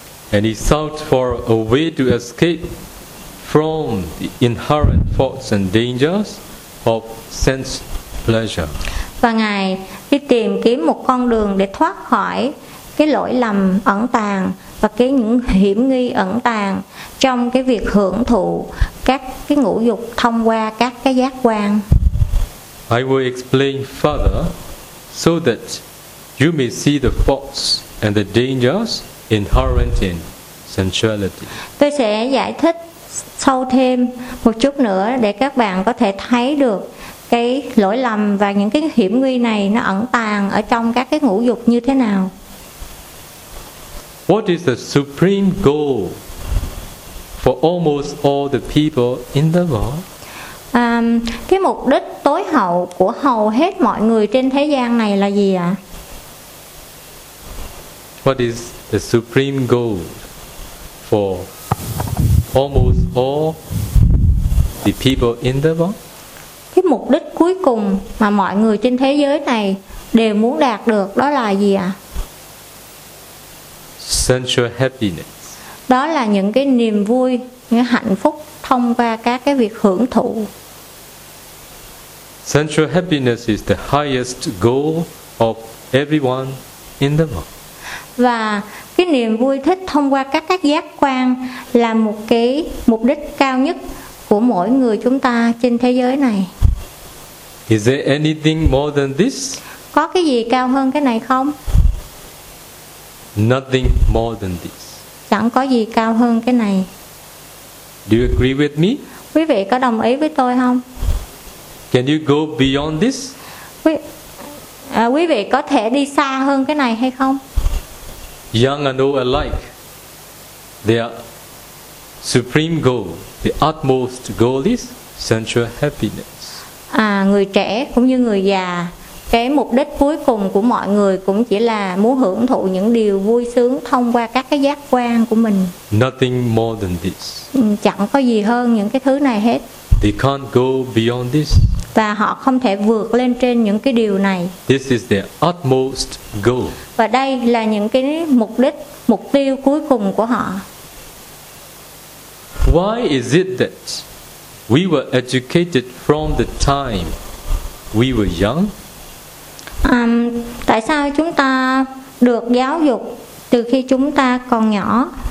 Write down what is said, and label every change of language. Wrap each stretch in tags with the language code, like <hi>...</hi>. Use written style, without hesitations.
<en>And he sought for a way to escape from the inherent faults and dangers of sense pleasure.</en> <vi>Và ngài đi tìm kiếm một con đường để thoát khỏi cái lỗi lầm ẩn tàng và cái những hiểm nghi ẩn tàng trong cái việc hưởng thụ các cái ngũ dục thông qua các cái giác quan.</vi> <en>I will explain further so that you may see the faults and the dangers inherent in sensuality.</en> <vi>Tôi sẽ giải thích sâu thêm một chút nữa để các bạn có thể thấy được cái lỗi lầm và những cái hiểm nguy này nó ẩn tàng ở trong các cái ngũ dục như thế nào.</vi> <en>What is the supreme goal for almost all the people in the world?</en> <vi>Cái mục đích tối hậu của hầu hết mọi người trên thế gian này là gì ạ?</vi> <en>What is the supreme goal for almost all the people in the world?</en> <vi>Cái mục đích cuối cùng mà mọi người trên thế giới này đều muốn đạt được đó là gì ạ?</vi> <en>Sensual happiness.</en> <vi>Đó là những cái niềm vui, những hạnh phúc thông qua các cái việc hưởng thụ.</vi> <en>Sensual happiness is the highest goal of everyone in the world.</en> <vi>Và cái niềm vui thích thông qua các giác quan là một cái mục đích cao nhất của mỗi người chúng ta trên thế giới này.</vi> <en>Is there anything more than this?</en> <vi>Có cái gì cao hơn cái này không?</vi> <en>Nothing more than this.</en> <vi>Chẳng có gì cao hơn cái này.</vi> <en>Do you agree with me?</en> <vi>Quý vị có đồng ý với tôi không?</vi> <en>Can you go beyond this?</en> <vi>Quý vị có thể đi xa hơn cái này hay không?</vi> <en>Young and old alike, their supreme goal, the utmost goal is sensual happiness.</en> <vi>Người trẻ cũng như người già, cái mục đích cuối cùng của mọi người cũng chỉ là muốn hưởng thụ những điều vui sướng thông qua các cái giác quan của mình.</vi> <en>Nothing more than this.</en> <vi>Chẳng có gì hơn những cái thứ này hết.</vi> <en>They can't go beyond this.</en> <vi>Và họ không thể vượt lên trên những cái điều này.</vi> <en>This is their utmost goal.</en> <vi>Và đây là những cái mục đích, mục tiêu cuối cùng của họ.</vi> <en>Why is it that we were educated from the time we were young?</en> <vi>Tại sao chúng ta được giáo dục từ khi chúng ta còn nhỏ?</vi>